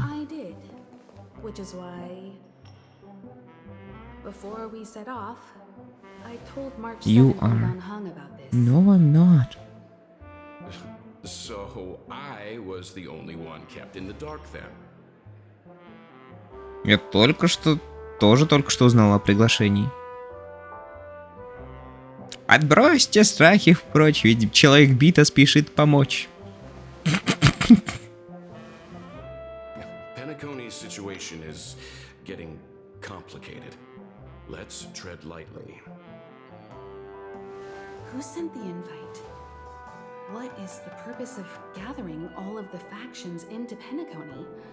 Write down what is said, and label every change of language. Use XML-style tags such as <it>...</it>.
<en>I did, which is why, before we set off, I told March You 7th are. on Hung about this. No, I'm not. So I was the only one kept in the dark then.</en> <ru>Я только что узнал о приглашении. Отбросьте страхи впрочь, ведь человек бита спешит помочь.</ru> <en>Penacony's situation is getting complicated. Let's tread lightly. Who sent the invite? What is the purpose of gathering all of the factions into Penacony?</en>